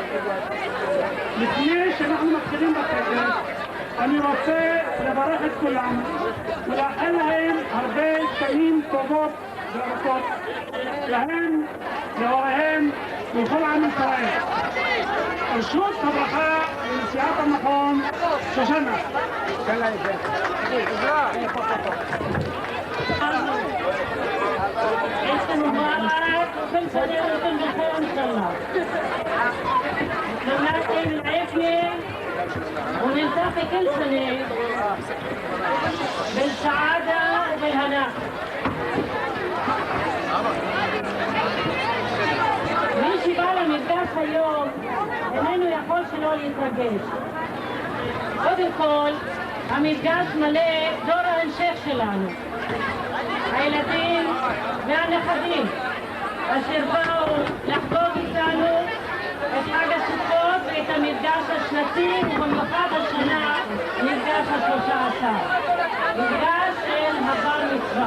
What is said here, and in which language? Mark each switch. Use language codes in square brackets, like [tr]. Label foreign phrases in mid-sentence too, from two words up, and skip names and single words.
[he] לפני שאנחנו מתחילים בטקס, אני רוצה לברך את כולם ולאחל להם הרבה שנים טובות וארוכות, להם, להוריהם ולכל עם ישראל. רשות הברכה לנשיאת המכון שושנה. תן לה את זה. [ar] اسمه مبارك وكل سنة وانتم بخير ان شاء الله. نتمنى العافية ونلتقي كل سنة بالسعادة وبالهناء. [he] מי שבא למפגש היום איננו יכול שלא להתרגש. קודם כל, המפגש מלא דור ההמשך שלנו. הילדים והנכדים אשר באו לחגוג איתנו את חג הסוכות ואת המפגש השנתי ובמיוחד השנה מפגש ה-13, מפגש של הבר מצווה.